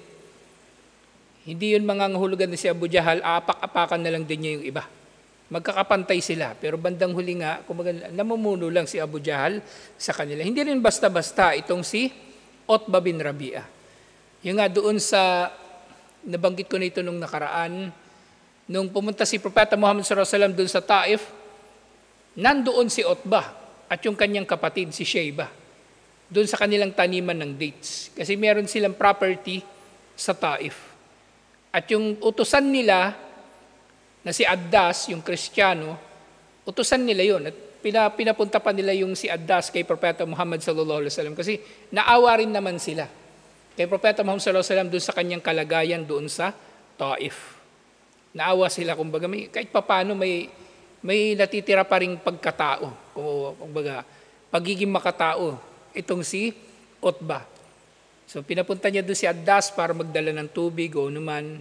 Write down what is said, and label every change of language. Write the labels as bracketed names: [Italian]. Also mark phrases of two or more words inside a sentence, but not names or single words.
[Filipino] Hindi yun mangangahulugan na si Abu Jahal, aapak-apakan na lang din niya yung iba. Magkakapantay sila. Pero bandang huli nga, kumbaga, namumuno lang si Abu Jahal sa kanila. Hindi rin basta-basta itong si Utbah bin Rabi'ah. Yung nga doon sa, nabanggit ko na ito nung nakaraan, nung pumunta si Propeta Muhammad [Arabic] صلى الله عليه وسلم [Filipino] doon sa Taif, nandoon si Utbah at yung kanyang kapatid si Shaybah, doon sa kanilang taniman ng dates. Kasi meron silang property sa Taif. At yung utusan nila, na si Addas, yung Kristiyano, utusan nila yun. At pinapunta pa nila yung si Addas kay Propeta Muhammad [Arabic] صلى الله عليه وسلم [Filipino] kasi naawa rin naman sila kay Propeta Muhammad [Arabic] صلى الله عليه وسلم [Filipino] doon sa kanyang kalagayan doon sa Taif. Naawa sila, kumbaga, kahit papano may natitira pa ring pagkatao, kumbaga, pagiging makatao, itong si Utbah. So pinapunta niya doon si Addas para magdala ng tubig o naman.